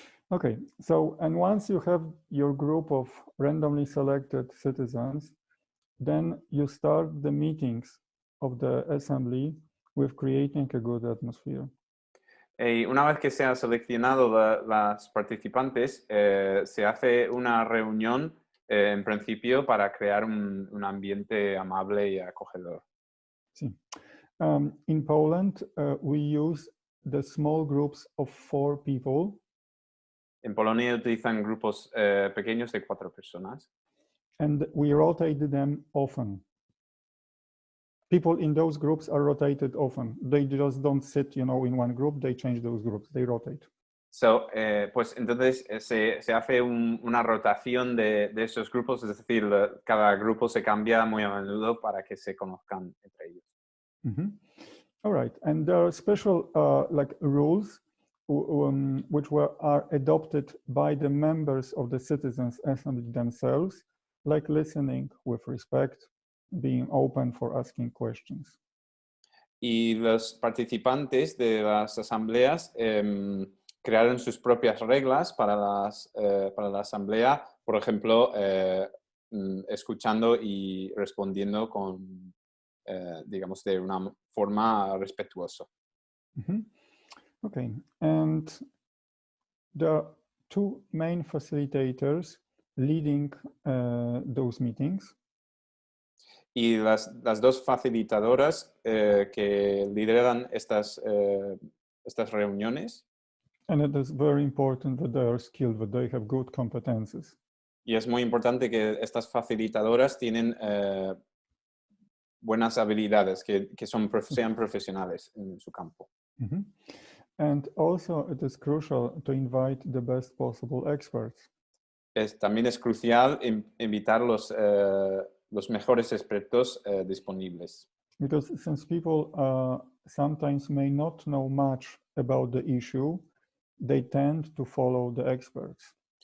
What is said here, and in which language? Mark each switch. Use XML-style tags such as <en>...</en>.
<en>Okay, so and once you have your group of randomly selected citizens, then you start the meetings of the assembly with creating a good atmosphere.</en> <es>Y una vez que se han seleccionado las participantes, se hace una reunión en principio para crear un ambiente amable y acogedor. Sí.</es> <en>In Poland, we use the small groups of 4 people.</en> <es>En Polonia utilizan grupos pequeños de 4 personas.</es> <en>And we rotate them often. People in those groups are rotated often. They just don't sit, in one group. They change those groups. They rotate.</en> <es>So, pues entonces se hace una rotación de esos grupos, es decir, cada grupo se cambia muy a menudo para que se conozcan entre ellos. Mm-hmm.</es> <en>All right, and there are special rules which are adopted by the members of the Citizens Assembly themselves, like listening with respect, being open for asking questions.</en> <es>Y los participantes de las asambleas crearon sus propias reglas para la asamblea, por ejemplo, escuchando y respondiendo con, digamos, de una forma respetuosa. Mm-hmm.</es> <en>Okay, and there are 2 main facilitators leading those meetings.</en> <es>Y las 2 facilitadoras que lideran estas reuniones.</es> <en>And it is very important that they are skilled, that they have good competences.</en> <es>Y es muy importante que estas facilitadoras tienen buenas habilidades, que sean profesionales en su campo. Mm-hmm.</es> <en>And also it is crucial to invite the best possible experts.</en> <es>También es crucial invitar los mejores expertos disponibles.</es> <en>Because since people sometimes may not know much about the issue, they tend to follow the experts.</en>